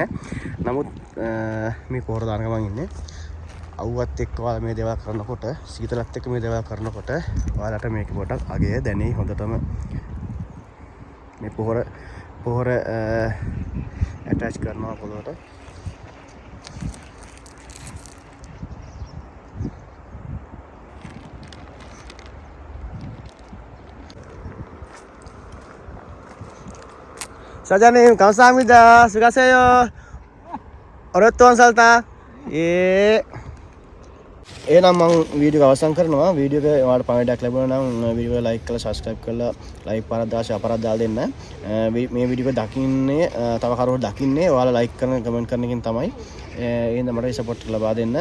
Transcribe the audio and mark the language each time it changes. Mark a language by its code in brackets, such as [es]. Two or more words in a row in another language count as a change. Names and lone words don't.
[si] නමුත් මේ පොහොර දාන ගමන් ඉන්නේ. අවුවත් එක්ක ඔයාලා මේ දේවල් කරනකොට සීතලත් එක්ක මේ දේවල් කරනකොට ඔයාලට මේක පොඩක් අගය දැනෙයි හොඳටම. මේ පොහොර ඇටච් කරනවා පොළොවට. [ko] 사장님 감사합니다. 수고하세요. 오랫동안 살다. 예. [si] එහෙනම් මම වීඩියෝ එක අවසන් කරනවා. වීඩියෝ එක ඔයාලට පණිවිඩයක් ලැබුණා නම් වීඩියෝ එක ලයික් කරලා සබ්ස්ක්‍රයිබ් කරලා ලයික් පාරක් දාලා ෂෙයාර් පාරක් දාලා දෙන්න. මේ වීඩියෝ එක දකින්නේ තව කරුවෝ දකින්නේ ඔයාලා ලයික් කරන කමෙන්ට් කරන එකෙන් තමයි. එහෙනම් මට සපෝට් එක ලබා දෙන්න.